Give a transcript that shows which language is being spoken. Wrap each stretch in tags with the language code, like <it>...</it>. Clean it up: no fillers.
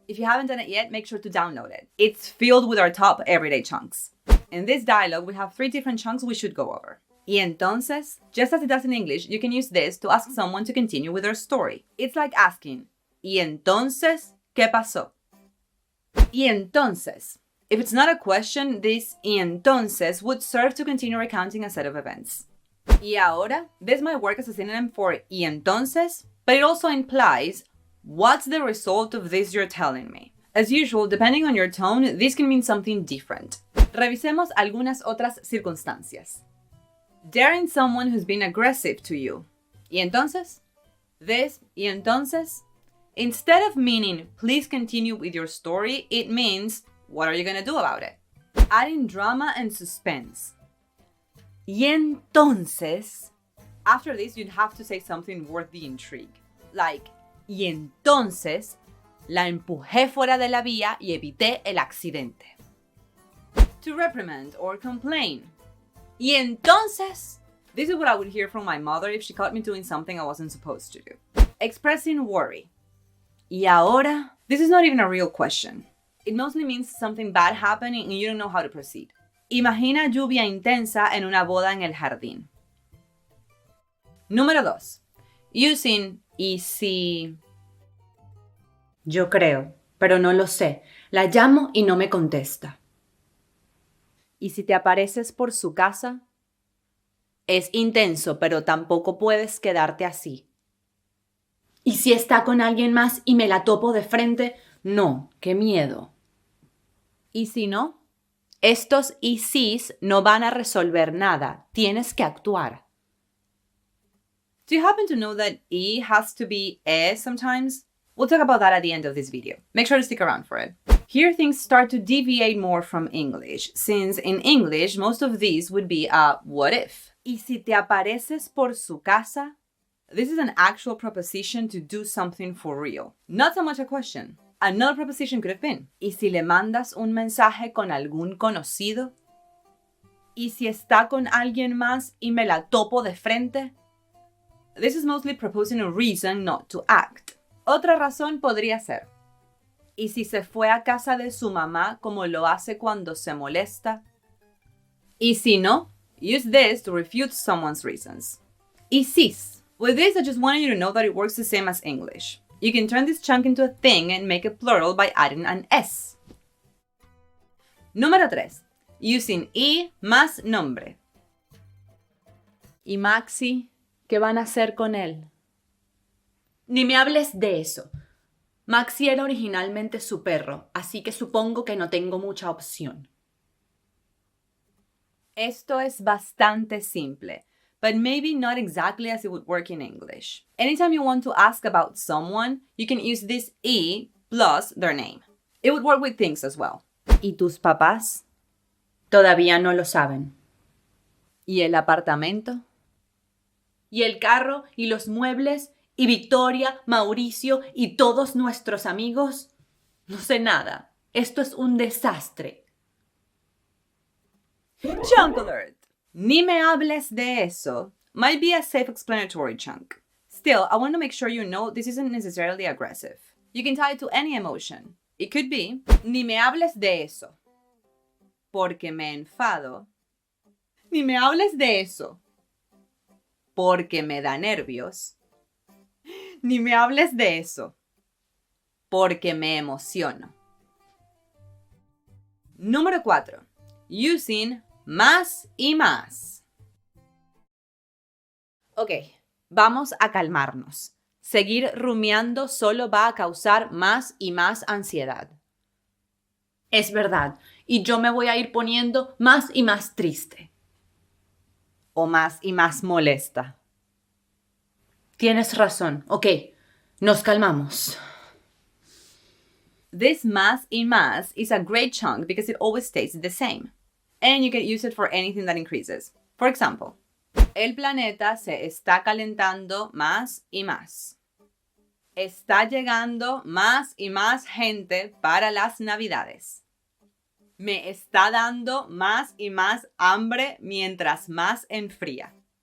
<en>If you haven't done it yet, make sure to download it. It's filled with our top everyday chunks. In this dialogue, we have 3 different chunks we should go over.</en> <es>Y entonces,</es> <en>just as it does in English, you can use this to ask someone to continue with their story. It's like asking,</en> <es>¿y entonces qué pasó? Y entonces.</es> <en>If it's not a question, this</en> <es>y entonces</es> <en>would serve to continue recounting a set of events.</en> <es>Y ahora,</es> <en>this might work as a synonym for</en> <es>y entonces,</es> <en>but it also implies, what's the result of this you're telling me? As usual, depending on your tone, this can mean something different.</en> <es>Revisemos algunas otras circunstancias.</es> <en>Daring someone who's been aggressive to you.</en> <es>Y entonces?</es> <en>This,</en> <es>y entonces?</es> <en>Instead of meaning, please continue with your story, it means, what are you gonna do about it? Adding drama and suspense.</en> <es>Y entonces,</es> <en>after this, you'd have to say something worth the intrigue. Like,</en> <es>y entonces, la empujé fuera de la vía y evité el accidente.</es> <en>To reprimand or complain.</en> <es>Y entonces,</es> <en>this is what I would hear from my mother if she caught me doing something I wasn't supposed to do. Expressing worry.</en> <es>Y ahora,</es> <en>this is not even a real question. It mostly means something bad happening and you don't know how to proceed.</en> <es>Imagina lluvia intensa en una boda en el jardín. Número 2.</es> <en>Using</en> <es>y si. Yo creo, pero no lo sé. La llamo y no me contesta. ¿Y si te apareces por su casa? Es intenso, pero tampoco puedes quedarte así. ¿Y si está con alguien más y me la topo de frente? No, qué miedo. ¿Y si no? Estos y sís no van a resolver nada. Tienes que actuar.</es> <en>Do you happen to know that E has to be sometimes? We'll talk about that at the end of this video. Make sure to stick around for it. Here things start to deviate more from English, since in English most of these would be a what if.</en> <es>¿Y si te apareces por su casa?</es> <en>This is an actual proposition to do something for real. Not so much a question. Another proposition could have been,</en> <es>¿y si le mandas un mensaje con algún conocido? ¿Y si está con alguien más y me la topo de frente?</es> <en>This is mostly proposing a reason not to act.</en> <es>Otra razón podría ser, ¿y si se fue a casa de su mamá como lo hace cuando se molesta? ¿Y si no?</es> <en>Use this to refute someone's reasons.</en> <es>¿Y sis?</es> <en>With this, I just wanted you to know that it works the same as English. You can turn this chunk into a thing and make it plural by adding an S.</en> <es>Número 3.</es> <en>Using</en> <es>y más nombre. ¿Y Maxi? ¿Qué van a hacer con él? Ni me hables de eso. Maxi era originalmente su perro, así que supongo que no tengo mucha opción. Esto es bastante simple,</es> <en>but maybe not exactly as it would work in English. Anytime you want to ask about someone, you can use this y plus their name. It would work with things as well.</en> <es>¿Y tus papás? Todavía no lo saben. ¿Y el apartamento? ¿Y el carro? ¿Y los muebles? ¿Y Victoria, Mauricio y todos nuestros amigos? No sé nada. Esto es un desastre.</es> <en>Chunk alert!</en> <es>Ni me hables de eso</es> <en>might be a self-explanatory chunk. Still, I want to make sure you know this isn't necessarily aggressive. You can tie it to any emotion. It could be,</en> <es>ni me hables de eso, porque me enfado. Ni me hables de eso, porque me da nervios. Ni me hables de eso, porque me emociono. Número 4. Using más y más. Ok, vamos a calmarnos. Seguir rumiando solo va a causar más y más ansiedad. Es verdad, y yo me voy a ir poniendo más y más triste. O más y más molesta. Tienes razón. Ok, nos calmamos.</es> <en>This</en> <es>más y más</es> <en>is a great chunk because it always stays the same. And you can use it for anything that increases. For example,</en> <es>el planeta se está calentando más y más. Está llegando más y más gente para las Navidades. Me está dando más y más hambre mientras más enfría.</es>